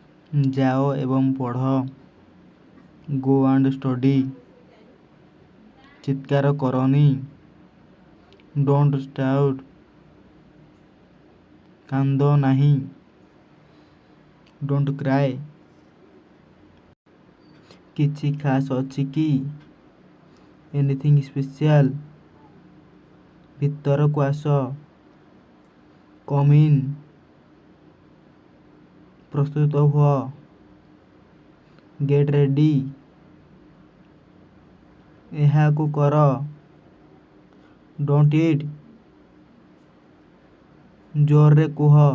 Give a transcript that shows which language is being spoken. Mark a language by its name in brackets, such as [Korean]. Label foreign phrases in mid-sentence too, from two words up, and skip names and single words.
[Odia] ଯାଅ ଏବଂ ପଢ଼। [English] Go and study. [Odia] ଚିତ୍କାର କରନି। [English] Don't shout. [Odia] କାନ୍ଦ ନାହିଁ। [English] Don't cry. [Odia] କିଛି ଖାସ୍ ଅଛି କି? [English] Anything special. [Odia] ଭିତରକୁ ଆସ। [English] Come in. [Odia] ପ୍ରସ୍ତୁତ ହୁଅ। [English] Get ready. [Odia] ଏହାକୁ କର। [English] Don't eat. [Odia] ଜୋରରେ କୁହ।